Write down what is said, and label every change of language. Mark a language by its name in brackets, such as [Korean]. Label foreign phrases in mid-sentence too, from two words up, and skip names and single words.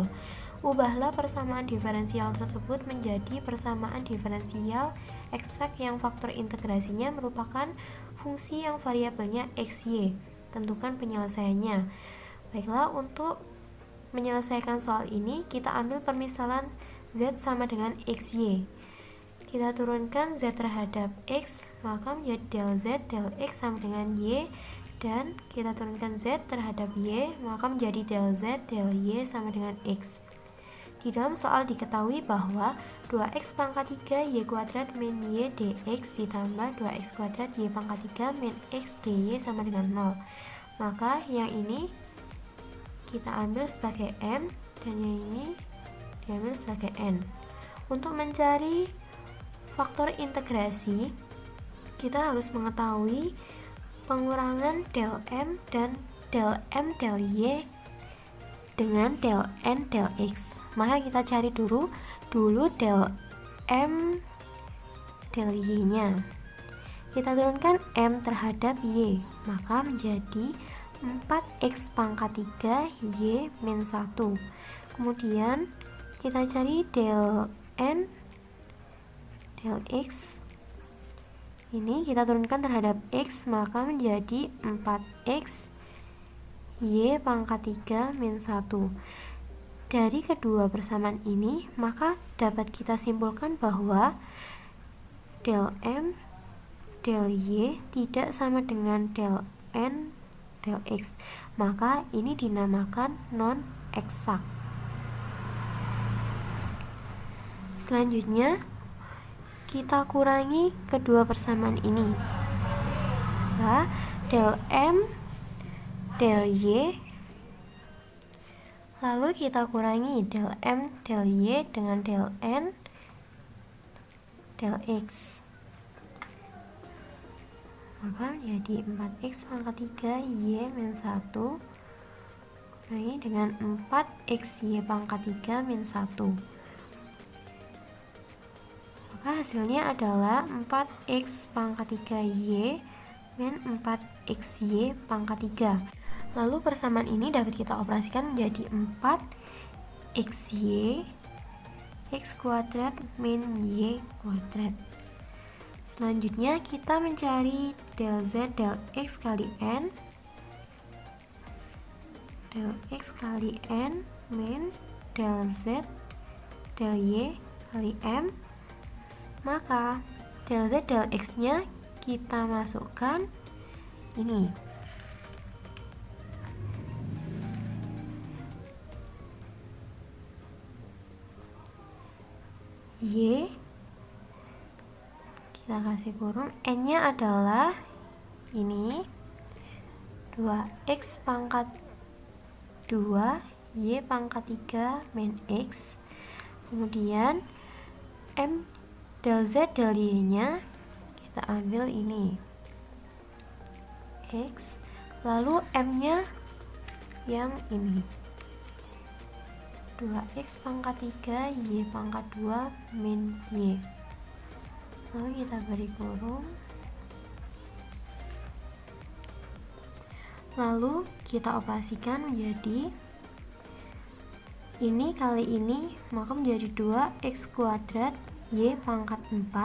[Indonesian] Ubahlah persamaan diferensial tersebut menjadi persamaan diferensial eksak yang faktor integrasinya merupakan fungsi yang variabelnya x, y. Tentukan penyelesaiannya. Baiklah, untuk menyelesaikan soal ini kita ambil permisalan z sama dengan x, y. Kita turunkan z terhadap x, maka menjadi del z del x sama dengan y, dan kita turunkan z terhadap y, maka menjadi del z del y sama dengan x. Di dalam soal diketahui bahwa 2x pangkat 3 y kuadrat min y dx ditambah 2x kuadrat y pangkat 3 min x dy sama dengan 0. Maka yang ini kita ambil sebagai m dan yang ini diambil sebagai n. Untuk mencari faktor integrasi, kita harus mengetahui pengurangan del m dan del m del y dengan del n del x. Maka kita cari dulu del m del y nya. Kita turunkan m terhadap y, maka menjadi 4x pangkat 3 y min 1. Kemudian kita cari del n del x. Ini kita turunkan terhadap x, maka menjadi 4x y pangkat 3 min 1. Dari kedua persamaan ini, maka dapat kita simpulkan bahwa del m del y tidak sama dengan del n del x. Maka ini dinamakan non eksak. Selanjutnya kita kurangi kedua persamaan ini. Nah, del m del y, lalu kita kurangi del m del y dengan del n del x, maka menjadi 4x pangkat 3 y min 1 kurangi dengan 4x y pangkat 3 min 1. Maka hasilnya adalah 4x pangkat 3 y min 4x y pangkat 3. Lalu persamaan ini dapat kita operasikan menjadi 4xy x kuadrat min y kuadrat. Selanjutnya kita mencari del z del x kali n del x kali n min del z del y kali m. Maka del z del x nya kita masukkan ini, y kita kasih kurung, n nya adalah ini 2x pangkat 2 y pangkat 3 min x. Kemudian m del z del y nya kita ambil ini x, lalu m nya yang ini 2x pangkat 3 y pangkat 2 min y. Lalu kita beri kurung, lalu kita operasikan menjadi ini kali ini, maka menjadi 2x kuadrat y pangkat 4.